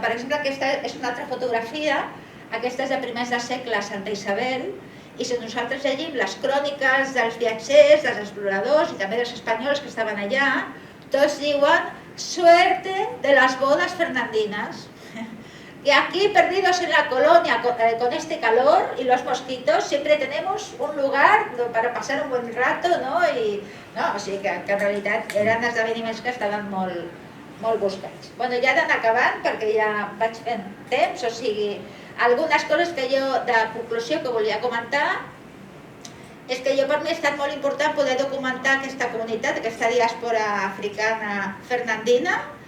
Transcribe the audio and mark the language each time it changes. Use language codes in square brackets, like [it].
[ca] Per exemple, aquesta és una altra fotografia, aquesta és de primers de segle a Santa Isabel, i si nosaltres llegim les cròniques dels viatgers, dels exploradors i també dels espanyols que estaven allà, tots diuen [es] «Suerte de las bodas fernandinas». Y aquí, perdidos en la colonia con este calor y los mosquitos, siempre tenemos un lugar para pasar un buen rato, ¿no? [ca] O sigui que en realitat eren esdeveniments que estaven molt buscats. Bueno, ja d'anar acabant, perquè ja vaig fent temps, o sigui, algunes coses que jo, de conclusió, que volia comentar, és que per mi ha estat molt important poder documentar aquesta comunitat, aquesta diàspora africana fernandina.